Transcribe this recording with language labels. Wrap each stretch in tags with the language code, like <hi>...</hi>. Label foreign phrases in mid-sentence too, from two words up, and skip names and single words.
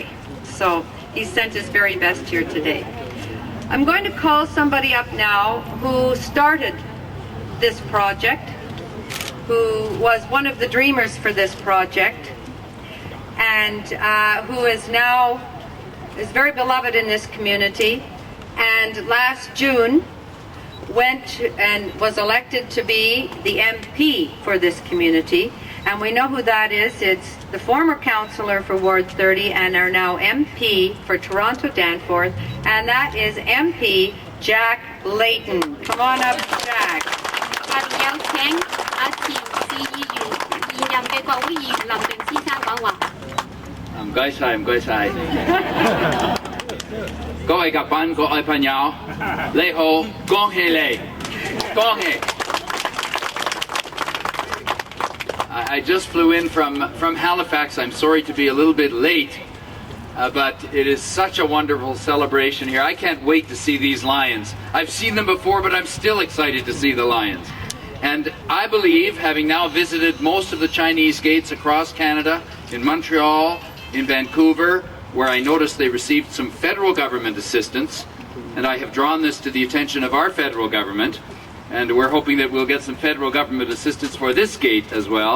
<en>So he sent his very best here today. I'm going to call somebody up now who started this project, who was one of the dreamers for this project, and who is very beloved in this community, and last June went and was elected to be the MP for this community. And we know who that is. It's the former councillor for Ward 30 and our now MP for Toronto Danforth, and that is MP Jack Layton. Come on up, Jack.</en> <yue>有請前市議員、現任嘅國會議員林鄭先生講話。唔該晒，唔該晒。各位嘉賓、各位朋友，你好，恭喜你，恭喜！</yue> <en>I just flew in from Halifax. I'm sorry to be a little bit late, but it is such a wonderful celebration here. I can't wait to see these lions. I've seen them before, but I'm still excited to see the lions. And I believe, having now visited most of the Chinese gates across Canada, in Montreal, in Vancouver, where I noticed they received some federal government assistance, and I have drawn this to the attention of our federal government, and we're hoping that we'll get some federal government assistance for this gate as well.</en>